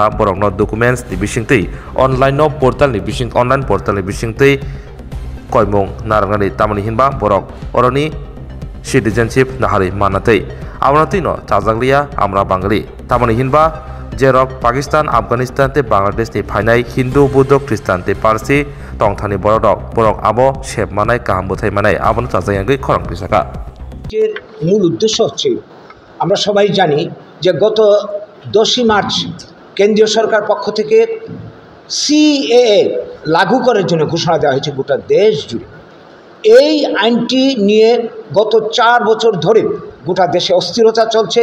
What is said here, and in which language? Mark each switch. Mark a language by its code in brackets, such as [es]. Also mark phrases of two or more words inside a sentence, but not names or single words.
[trp] borokno documents ni bisingtei [en] online portal [trp] ni bising [en] online portal [trp] ni bisingtei koimong narangani tamani hinba borok oroni citizenship nahari manatei abonatei no chajaglia amra bangali tamani hinba jerok Pakistan Afghanistan te Bangladesh ni phainai Hindu Buddha Christian te Parsi tongthani borok abo shep manai kaham bothai manai abon chajayangai khorang pisaka [bn] এর মূল উদ্দেশ্য হচ্ছে আমরা সবাই জানি যে গত 10 মার্চ কেন্দ্রীয় সরকার পক্ষ থেকে CAA লাগু করার জন্য ঘোষণা দেওয়া হয়েছে গোটা দেশ জুড়ে। এই আইনটি নিয়ে গত 4 বছর ধরে গোটা দেশে অস্থিরতা চলছে।